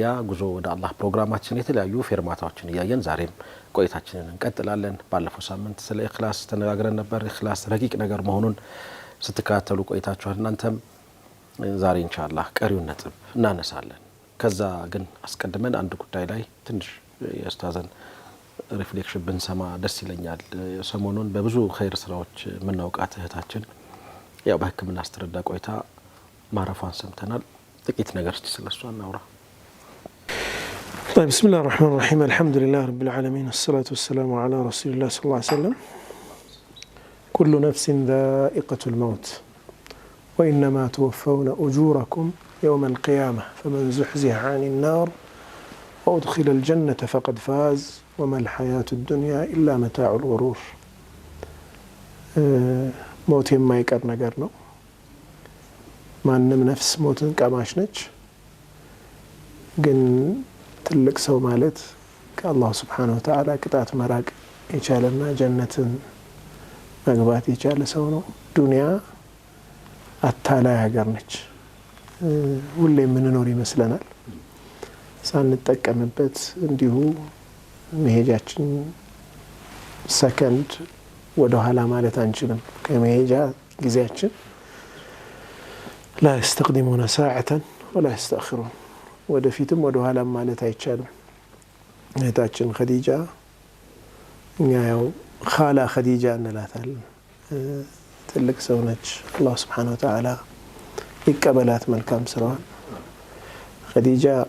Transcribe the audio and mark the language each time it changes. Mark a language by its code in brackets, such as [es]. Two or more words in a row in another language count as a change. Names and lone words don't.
[am] ጉዞ ወደ አላህ ፕሮግራማችን የተለያዩ ፌርማታዎችን እያየን ዛሬም ቆይታችንን እንቀጥላለን። ባለፈው ሳምንት ስለ ኢኽላስ ተነጋግረን ነበር። ኢኽላስ ረቂቅ ነገር መሆኑን ስትከታተሉ ቆይታችኋል። እናንተም ዛሬ ኢንሻአላህ ቀሪውን ነጥብ እናነሳለን። ከዛ ግን አስቀድመን አንድ ጉዳይ ላይ ትንሽ የኡስታዝን ሪፍሌክሽን ብንሰማ ደስ ይለኛል። ሰሞኑን በብዙ ኸይር ስራዎች የምናውቃት እህታችን ያው በሕክምና ስትረዳ ቆይታ ማረፏን ሰምተናል። ጥቂት ነገር እስቲ ስለሷ እናውራ። [ar] طيب بسم الله الرحمن الرحيم الحمد لله رب العالمين والصلاة والسلام على رسول الله صلى الله عليه وسلم كل نفس ذائقة الموت وإنما توفون أجوركم يوم القيامة فمن زحزح عن النار وأدخل الجنة فقد فاز وما الحياة الدنيا إلا متاع الغرور موت ما يقر [am] ነገር ነው። ማንም ነፍስ ሞትን ቀማሽ ነች። ግን ትልቅ ሰው ማለት ከአላህ [ar] سبحانه وتعالى [am] ቅጣት መራቅ የቻለና ጀነትን መግባት የቻለ ሰው ነው። ዱንያ አታላይ ሀገር ነች። ሁሌ የምንኖር ይመስለናል። ሳንጠቀምበት እንዲሁ መሄጃችን ሰከንድ ወደ ኋላ ማለት አንችልም። ከመሄጃ ጊዜያችን [ar] لا يستقدمون ساعة ولا يستأخرون [am] ወደፊትም ወደ ኋላ ማለት አይቻልም። እህታችን ኸዲጃ እኛ ያው ኻላ ኸዲጃ እንላታለን። ትልቅ ሰው ነች። አላህ [ar] سبحانه وتعالى [am] ይቀበላት መልካም ስራዋን። ኸዲጃ